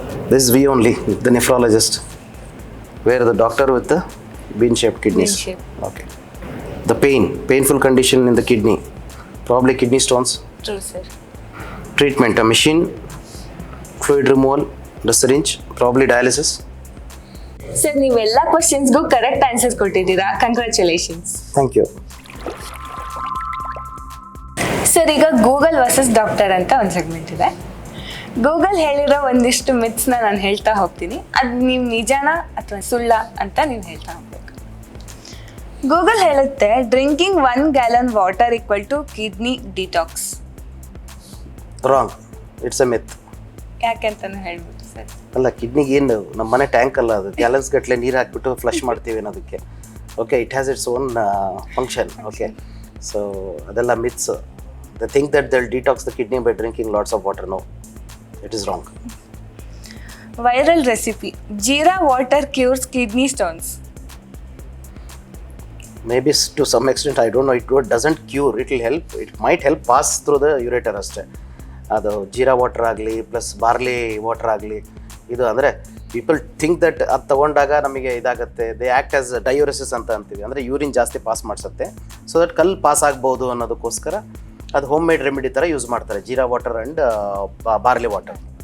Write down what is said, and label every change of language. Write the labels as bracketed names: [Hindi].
[English] This is we only, the nephrologist, where the doctor with the bean-shaped kidneys. Bean-shaped. Okay. The painful condition in the kidney, probably kidney stones. True, sir. Treatment, a machine, fluid removal, the syringe, probably dialysis. [Kannada] Sir, ನೀವೆಲ್ಲ ಕ್ವಶನ್ಸ್ಗೂ correct answers ಕೊಟ್ಟಿದ್ದೀರಾ, congratulations. [English] Thank you. [Kannada] Sir, ಈಗ Google versus doctor ಅಂತ ಒಂದು segment ಇದೆ. Google ಹೇಳಿರೋ ಒಂದಿಷ್ಟು ಮಿತ್ಸ್ನ ನಾನು ಹೇಳ್ತಾ ಹೋಗ್ತೀನಿ, ಅದು ನೀವು ನಿಜಾನ ಅಥವಾ ಸುಳ್ಳ ಅಂತ ನೀವು ಹೇಳ್ತಾ ಹೋಗ್ಬೇಕು. ಗೂಗಲ್ ಹೇಳುತ್ತೆ [English] Drinking 1 gallon water equal to kidney detox. Wrong. It's a myth. [Kannada] ಯಾಕೆಂತಾನು ಹೇಳ್ಬಿಟ್ಟು ಸರ್? ಅಲ್ಲ, ಕಿಡ್ನಿಗೆ ಏನು ನಮ್ಮ ಮನೆ ಟ್ಯಾಂಕ್ ಅಲ್ಲ, ಅದು ಗ್ಯಾಲನ್ಸ್ ಗಟ್ಟಲೆ ನೀರು ಹಾಕ್ಬಿಟ್ಟು ಫ್ಲಶ್ ಮಾಡ್ತೀವಿ ಅನ್ನೋದಕ್ಕೆ. [English] Okay, it has it's own function. Okay, so [Kannada] ಅದೆಲ್ಲ myths. [English] They think that they'll detox the kidney by drinking lots of water. No, it is wrong. Viral recipe: jeera water cures kidney stones. Maybe to some extent, I don't know. It doesn't cure. It will help. It might help pass through the ureter ಅಷ್ಟೇ. [Kannada] ಅದು jeera water ಆಗಲಿ plus barley water ಆಗಲಿ, ಇದು ಅಂದರೆ [English] people think that [Kannada] ಅದು ತೊಗೊಂಡಾಗ ನಮಗೆ ಇದಾಗುತ್ತೆ. [English] they act as diuresis [Kannada] ಅಂತ ಅಂತೀವಿ, ಅಂದರೆ ಯೂರಿನ್ ಜಾಸ್ತಿ ಪಾಸ್ ಮಾಡಿಸುತ್ತೆ. ಸೊ ದಟ್ ಕಲ್ಲು ಪಾಸ್ ಆಗ್ಬೋದು ಅನ್ನೋದಕ್ಕೋಸ್ಕರ ಅದು ಹೋಮ್ ಮೇಡ್ ರೆಮಿಡಿ ಥರ ಯೂಸ್ ಮಾಡ್ತಾರೆ, jeera water and barley water.